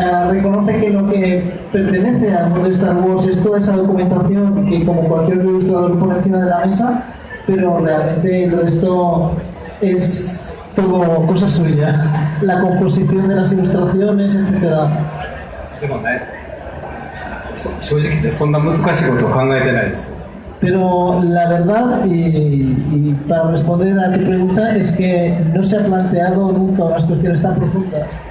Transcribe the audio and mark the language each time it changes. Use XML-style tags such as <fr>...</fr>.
<es>reconoce que lo que pertenece al mundo de Star Wars es toda esa documentación que como cualquier ilustrador pone encima de la mesa, pero realmente el resto es todo cosa suya, la composición de las ilustraciones, etc.</es> <ja>でもね、正直でそんな難しいことを考えてないです。</ja> <es>Pero la verdad, y para responder a tu pregunta, es que no se ha planteado nunca unas cuestiones tan profundas.</es>